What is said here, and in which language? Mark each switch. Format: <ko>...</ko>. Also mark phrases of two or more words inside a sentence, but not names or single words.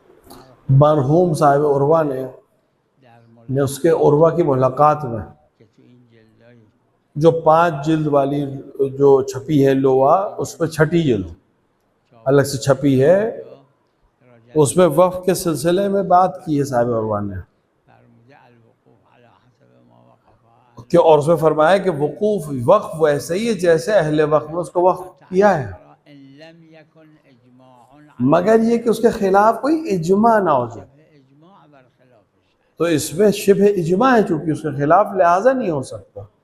<ur>مرحوم صاحب عروہ نے</ur> <fa>در مورد</fa> <ur>اس کے عروہ کی ملاقات میں</ur> <fa>که تو این</fa> <ur>جو 5 جلد والی جو چھپی ہے لوحہ، اس پہ چھٹی جلد الگ سے چھپی ہے، اس میں وقف کے سلسلے میں بات کی ہے صاحب عروہ نے کہ، اور اس میں فرمایا کہ وقف ویسے ہی ہے جیسے اہل وقف نے اس کو وقف کیا ہے، مگر یہ کہ اس کے خلاف کوئی اجماع نہ ہو جائے، تو اس میں شبہ اجماع ہے چونکہ اس کے خلاف لہٰذا نہیں ہو سکتا۔</ur>